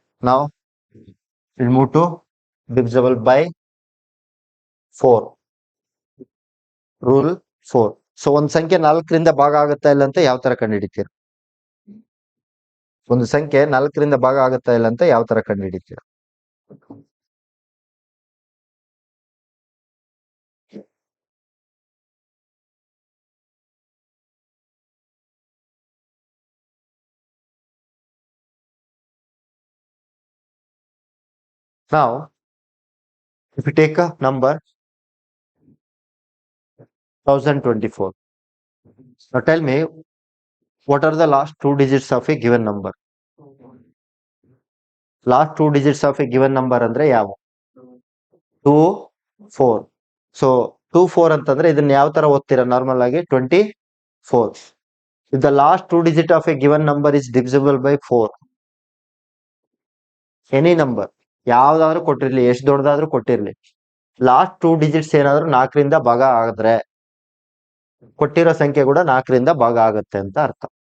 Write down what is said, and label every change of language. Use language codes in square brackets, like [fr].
[en] Now we'll move to divisible by 4. Rule 4. [kn] So ಒಂದ್ ಸಂಖ್ಯೆ 4ರಿಂದ ಭಾಗ ಆಗುತ್ತಾ ಇಲ್ಲ ಅಂತ ಯಾವ ತರ ಕಂಡುಹಿಡಿತೀರ? ಒಂದು ಸಂಖ್ಯೆ 4ರಿಂದ ಭಾಗ ಆಗುತ್ತಾ ಇಲ್ಲ ಅಂತ ಯಾವ ತರ ಕಂಡುಹಿಡಿತೀರ? [en] Now if you take a number 1024, now tell me what are the last 2 digits of a given number? Last 2 digits of a given number [kn] ಅಂದ್ರೆ ಯಾವ? [en] 2 4. [kn] ಸೊ 2 4 ಅಂತಂದ್ರೆ ಇದನ್ನ ಯಾವ ತರ ಓದ್ತೀರಾ ನಾರ್ಮಲ್ ಆಗಿ? 24. [en] If the last 2 digit of a given number is divisible by 4, [kn] any number ಯಾವ್ದಾದ್ರು ಕೊಟ್ಟಿರ್ಲಿ, ಎಷ್ಟು ದೊಡ್ಡದಾದ್ರೂ ಕೊಟ್ಟಿರ್ಲಿ, ಲಾಸ್ಟ್ 2 ಡಿಜಿಟ್ಸ್ ಏನಾದ್ರು 4ರಿಂದ ಭಾಗ ಆದ್ರೆ ಕೊಟ್ಟಿರೋ ಸಂಖ್ಯೆ ಕೂಡ 4ರಿಂದ ಭಾಗ ಆಗುತ್ತೆ ಅಂತ ಅರ್ಥ.